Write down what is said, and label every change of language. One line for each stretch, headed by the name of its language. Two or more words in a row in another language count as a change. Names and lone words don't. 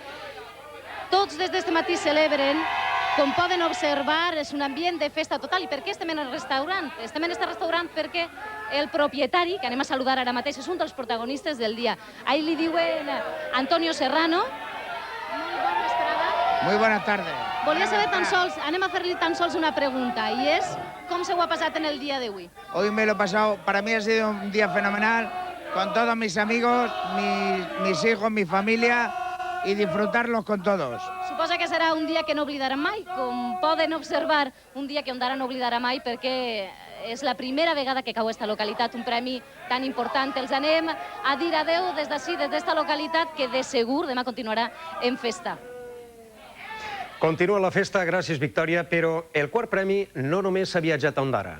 Catalan: Tots des d'este matí celebren. Com poden observar, és un ambient de festa total. I per què estem en el restaurant? Estem en este restaurant perquè el propietari, que anem a saludar ara mateix, és un dels protagonistes del dia. Ahí li diuen Antonio Serrano. Muy bona vesprada.
Spanish: Muy buenas tardes.
Catalan: Volia saber tan sols, anem a fer-li tan sols una pregunta, i és com se ho ha passat en el dia d'avui?
Spanish: Hoy me lo he pasado, para mí ha sido un día fenomenal, con todos mis amigos, mis hijos, mi familia, y disfrutarlos con todos.
Catalan: Suposa que serà un dia que no oblidarà mai, com poden observar, un dia que Ondara no oblidarà mai perquè és la primera vegada que cau esta localitat, un premi tan important. Els anem a dir adeu des d'ací, des d'esta localitat, que de segur demà continuarà en festa. Continua la festa, gràcies, Victòria, però el quart premi no només s'ha viatjat a Ondara.